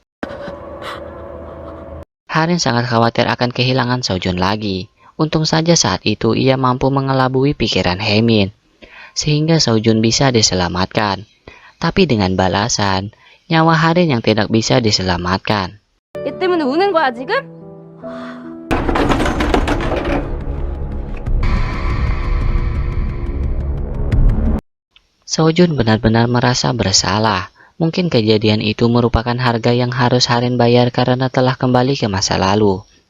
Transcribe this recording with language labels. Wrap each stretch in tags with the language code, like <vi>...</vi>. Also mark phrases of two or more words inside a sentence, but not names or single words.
<id>Harin sangat khawatir akan kehilangan Sojun lagi. Untung saja saat itu ia mampu mengelabui pikiran Haemin, sehingga Sojun bisa diselamatkan. Tapi dengan balasan, nyawa Harin yang tidak bisa diselamatkan.</id> <ko>얘 때문에 우는 거야 지금?</ko> <id>Sojun benar-benar merasa bersalah. Mungkin kejadian itu merupakan harga yang harus Harin bayar karena telah kembali ke masa lalu.</id>